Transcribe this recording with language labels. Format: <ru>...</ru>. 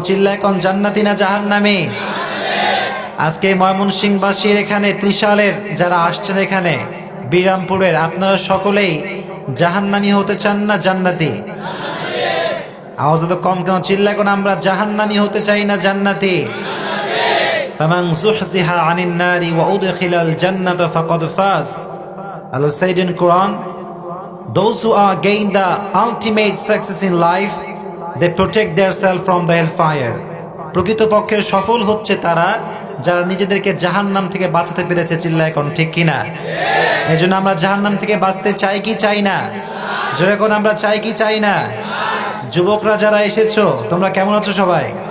<bn>চিল্লায় কোন জান্নাতি না জাহান্নামী? আজকে ময়মনসিংহবাসীর এখানে, ত্রিশালের যারা আসছেন এখানে, বিরামপুরের, আপনারা সকলেই জাহান্নামী হতে চান না জান্নাতি? আওয়াজ তো কম কেন? চিল্লায় কোন আমরা জাহান্নামী হতে চাই না জান্নাতি?</bn> <ar>ফামান যুহজিহা আনিন নারি ওয়া উদখিলাল জান্নাতা ফাকাদ ফাজ।</ar> <en>Allah said in Quran, those who are gain the ultimate success in life, they protect themselves from the hellfire.</en> <bn>প্রকৃতপক্ষের সফল হচ্ছে তারা যারা নিজেদেরকে জাহান্নাম থেকে বাঁচাতে পেরেছে, চিল্লা এখন ঠিক কিনা? এজন্য আমরা জাহান্নাম থেকে বাঁচতে চাই কি চাই না? জোরে কোন আমরা চাই কি চাই না? যুবকরা যারা এসেছো, তোমরা কেমন আছো সবাই?</bn>